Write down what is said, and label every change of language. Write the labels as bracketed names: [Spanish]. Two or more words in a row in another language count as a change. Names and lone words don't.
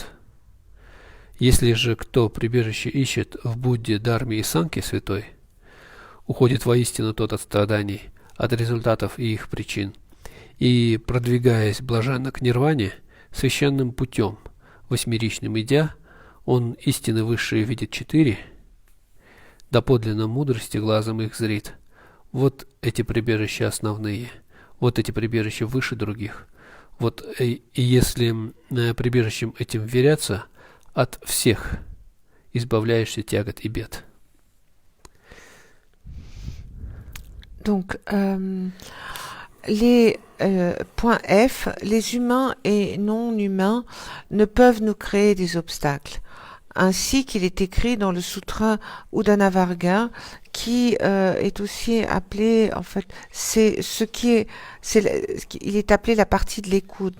[Russian] Если же кто прибежище ищет в Будде, Дharме и Санке святой, уходит воистину тот от страданий, от результатов и их причин, и, продвигаясь блаженно к нирване, священным путем, восьмеричным идя, он истины высшие видит 4, доподлинно мудрости глазом их зрит. Вот эти прибежища основные, вот эти прибежища выше других. Вот и если прибежищем этим веряться, от всех избавляешься тягот и бед. [French] Donc, les points F, les humains et non humains ne peuvent nous créer des obstacles. ainsi qu'il est écrit dans le sutra Udanavarga, qui est aussi appelé, en fait, c'est ce qui est, il est appelé la partie de l'écoute.